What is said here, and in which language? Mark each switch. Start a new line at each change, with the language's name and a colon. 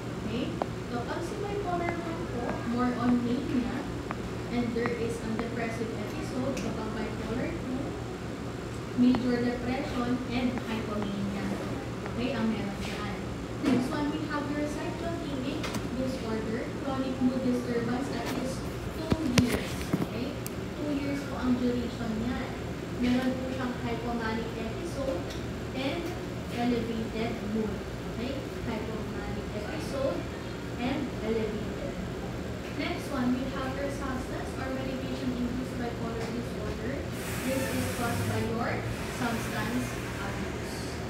English: Okay? So, pag si bipolar 1 po, more on mania, and there is a depressive episode kapag bipolar 2, major depression and hypomania.
Filipino: Okay, ang meron dyan.
English: Next one, we have your cyclotimic disorder, chronic mood disturbance at least 2 years. Okay?
Filipino: 2 years po ang duration niya.
English: Meron po siyang hypomanic episode and elevated mood. Okay? Hypomanic episode and elevated. Next one, we have your substance or medication-induced bipolar disorder. This is caused by your substance abuse.